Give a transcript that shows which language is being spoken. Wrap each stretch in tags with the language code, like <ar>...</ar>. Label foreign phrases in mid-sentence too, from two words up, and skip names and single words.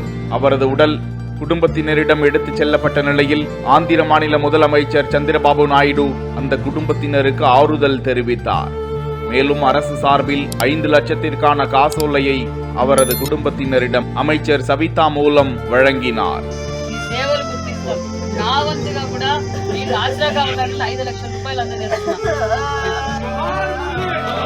<ta>அவரது உடல் குடும்பத்தினரிடம் எடுத்துச் செல்லப்பட்ட நிலையில் ஆந்திர மாநில முதலமைச்சர் சந்திரபாபு நாயுடு அந்த குடும்பத்தினருக்கு ஆறுதல் தெரிவித்தார். மேலும் அரசு சார்பில் 5 லட்சத்திற்கான காசோலையை அவரது குடும்பத்தினரிடம் அமைச்சர் சவிதா மூலம் வழங்கினார்.</ta> <te>నా వంతుగా కూడా ఈ ఆసరాగా ఉండాలని 5 లక్షల రూపాయలు అందజేస్తున్నాం.</te>